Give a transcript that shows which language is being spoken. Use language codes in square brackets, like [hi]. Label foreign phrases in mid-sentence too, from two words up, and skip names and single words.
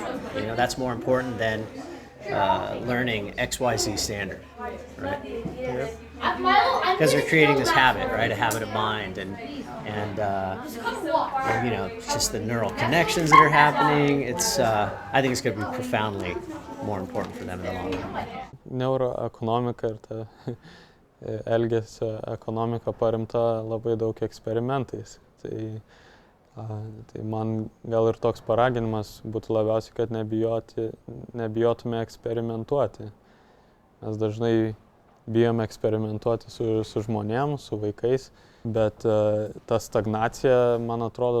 [en] That's more important than learning XYZ standard, right? Yeah. Because they're creating this habit, right? A habit of mind, and just the neural connections that are happening. It's I think it's going to be profoundly more important for them in the long run. [lt] Neuroekonomika ir ta elgesio ekonomika paremta labai daug eksperimentais. Tai Tai man gal ir toks paraginimas būtų labiausiai, kad nebijotume eksperimentuoti. Mes dažnai bijome eksperimentuoti su žmonėm, su vaikais, bet ta stagnacija, man atrodo,